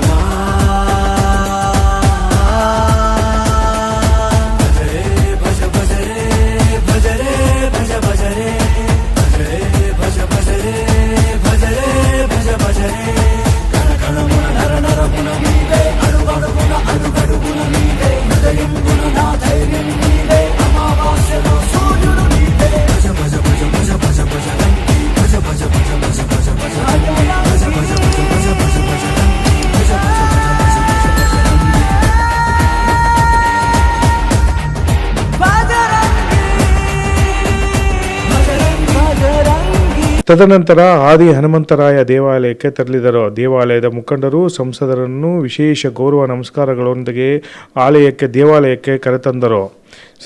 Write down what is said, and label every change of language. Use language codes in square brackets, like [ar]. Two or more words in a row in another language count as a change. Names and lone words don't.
[te] భజ రే భజ భజ రే భజ రే భజ భజ రే భజ రే భజ భజ రే భజ రే భజ భజ రే. కణ కణమున నర నరమున నీవే అడుగడుగున అడుగడుగున నీవే హృదయం గుణ నా ధైర్యం నీవే అమావాస్యలో సూర్యుడు నీవే. భజ భజ భజ భజ భజ భజ రంగి భజ భజ భజ భజ భజ భజ రంగి భజ భజ భజ భజ భజ భజ రంగి భజ భజ భజ భజ భజ భజ రంగి. [kn] ತದನಂತರ ಆದಿ ಹನುಮಂತರಾಯ ದೇವಾಲಯಕ್ಕೆ ತೆರಳಿದರು. ದೇವಾಲಯದ ಮುಖಂಡರು ಸಂಸದರನ್ನು ವಿಶೇಷ ಗೌರವ ನಮಸ್ಕಾರಗಳೊಂದಿಗೆ ದೇವಾಲಯಕ್ಕೆ ಕರೆತಂದರು.